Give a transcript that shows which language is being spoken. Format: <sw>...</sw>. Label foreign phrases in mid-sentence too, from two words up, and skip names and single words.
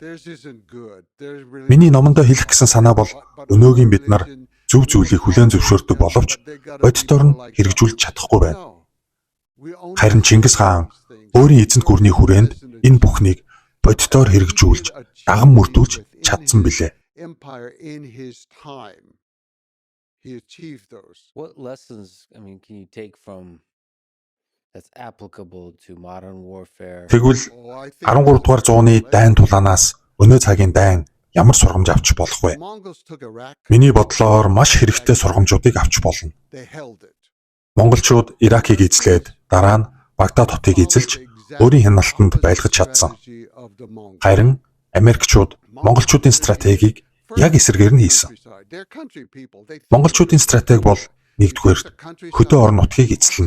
<mn>Миний номондоо хэлэх гэсэн санаа бол өнөөгийн бид нар зөв зүйлийг хүлээн зөвшөөрдөг боловч бодитоор нь хэрэгжүүлж чадахгүй байна. Харин Чингис хаан өөрийн эзэнт гүрний хүрээнд энэ бүхнийг бодитоор хэрэгжүүлж, даган мөрдүүлж чадсан билээ.</mn> <en>Empire in his time. He achieved those. What lessons, can you take from that's applicable to modern warfare?</en> <mn>Тэгвэл 13 дугаар зууны дайн тулаанаас өнөө цагийн дайн ямар сургамж авч болох вэ?</mn> <en>Mongols took Iraq.</en> <mn>Миний бодлоор маш хэрэгтэй сургамжуудыг авч болно.</mn> <en>They held it.</en> <mn>Монголчууд Иракийг эзлээд дараа нь Багдад хотыг эзэлж өөрийн хяналтанд байлгаж чадсан. Харин Америкчууд монголчуудын стратегийг яг эсрэгээр нь хийсэн. Монголчуудын стратеги бол нэгдүгээрт хөдөө орон нутгийг эзэлнэ.</mn>